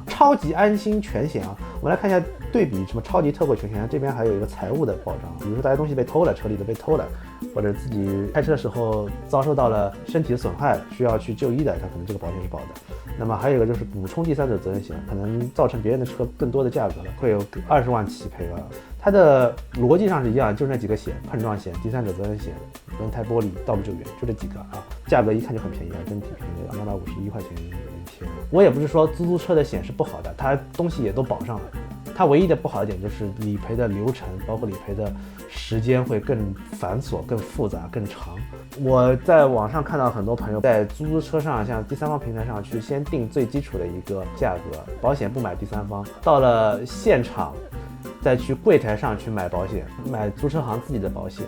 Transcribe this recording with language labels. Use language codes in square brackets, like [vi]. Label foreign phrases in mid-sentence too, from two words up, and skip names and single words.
[zh] 超級安心全險啊，我們來看一下對比什麼超級特惠全險，這邊還有一個財務的保障，比如說大家東西被偷了，車裡的被偷了，或者自己開車的時候遭受到了身體的損害，需要去就醫的，它可能這個保險是保的。那麼還有一個就是補充第三者責任險，可能造成別人的車更多的價格了，會有20萬起賠額。它的邏輯上是一樣，就是那幾個險：碰撞險、第三者責任險、輪胎玻璃、道路救援，就這幾個啊。價格一看就很便宜啊，真挺便宜的，251塊錢一天。我也不是說租車的險是不好的，它東西也都保上了。它唯一的不好的點就是理賠的流程，包括理賠的時間會更繁瑣、更複雜、更長。我在網上看到很多朋友在租車上，像第三方平台上去先定最基礎的一個價格，保險不買第三方，到了現場再去櫃台上去買保險，買租車行自己的保險。